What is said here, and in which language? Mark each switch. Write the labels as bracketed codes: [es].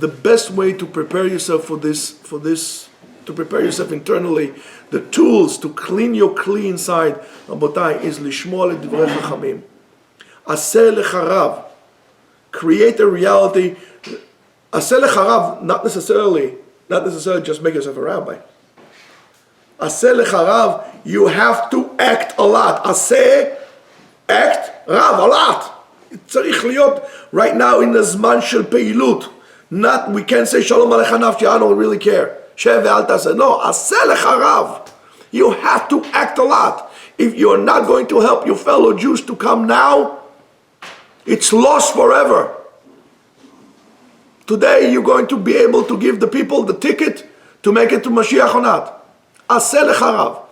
[en] The best way to prepare yourself for this, to prepare yourself internally, the tools to clean your kli inside, Rabotai, is [he] lishmor l'divrei chachamim. Aseh lecharav. [en] Create a reality. [he] Aseh lecharav, [en] not necessarily just make yourself a rabbi. [he] Aseh lecharav, [en] you have to act a lot. Aseh, act, rav, a lot. [he] צריך להיות [en] right now in the [he] זמן של פעילות. [en] Not, we can't say [he] שלום עליך נפשי, [en] I don't really care. [he] שב ואל תעשה. [en] No, [he] עשה לך רב. [en] You have to act a lot. If you're not going to help your fellow Jews to come now, it's lost forever. Today you're going to be able to give the people the ticket to make it to Mashiach or not. [he] עשה לך רב.